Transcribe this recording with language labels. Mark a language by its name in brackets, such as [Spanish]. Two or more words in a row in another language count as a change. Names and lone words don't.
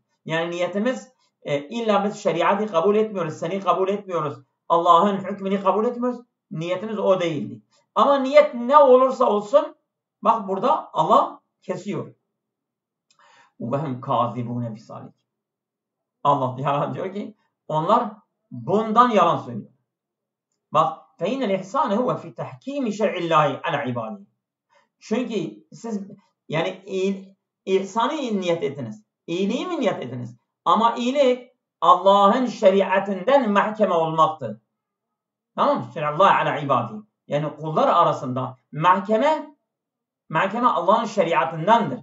[Turkish] Yani niyetimiz illa biz şeriatı kabul etmiyoruz, seni kabul etmiyoruz, Allah'ın hükmünü kabul etmiyoruz. Niyetimiz o değildi. Ama niyet ne olursa olsun, bak burada Allah kesiyor. [Arabic] وَهُمْ كَاذِبُونَ بِسَالِكِ. [Turkish] Allah diyor ki onlar bundan yalan söylüyor. [Arabic] Bak فَاِنَّ الْاِحْسَانَ هُوَ فِي تَحْكِيمِ شَرْعِ اللّٰهِ عَلَى عِبَادِهِ. [Turkish] Çünkü siz yani ihsanı niyet ettiniz. İyiliği mi niyet ettiniz? Ama iyilik Allah'ın şeriatından mahkeme olmaktır. Tamam mı? [Arabic] شرع الله على عباده. [Turkish] Yani kullar arasında mahkeme Allah'ın şeriatındandır.